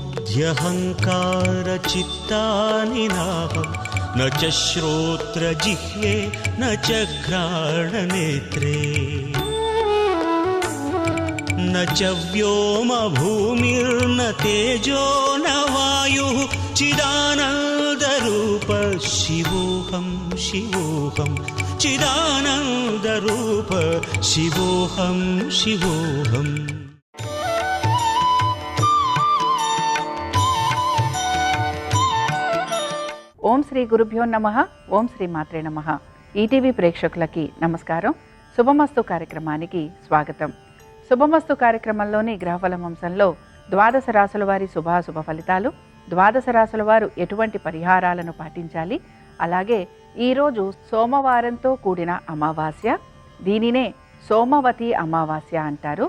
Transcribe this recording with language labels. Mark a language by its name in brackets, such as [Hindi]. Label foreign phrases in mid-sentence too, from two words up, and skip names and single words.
[Sanskrit] ह्यहङ्कारचित्तानि नाहं न च श्रोत्रजिह्वे न च घ्राणनेत्रे न च व्योमभूमिर्न तेजो न वायुः चिदानन्दरूप शिवोऽहं शिवोऽहं चिदानन्दरूप शिवोऽहं शिवोऽहम्। ఓం శ్రీ గురుభ్యో నమః. ఓం శ్రీ మాత్రే నమః. [Telugu] ఈటీవీ ప్రేక్షకులకి నమస్కారం. శుభమస్తు కార్యక్రమానికి స్వాగతం. శుభమస్తు కార్యక్రమంలోని గ్రహఫలం అంశంలో ద్వాదశ రాశుల వారి శుభాశుభ ఫలితాలు, ద్వాదశ రాశుల వారు ఎటువంటి పరిహారాలను పాటించాలి, అలాగే ఈరోజు సోమవారంతో కూడిన అమావాస్య, దీనినే సోమవతి అమావాస్య అంటారు.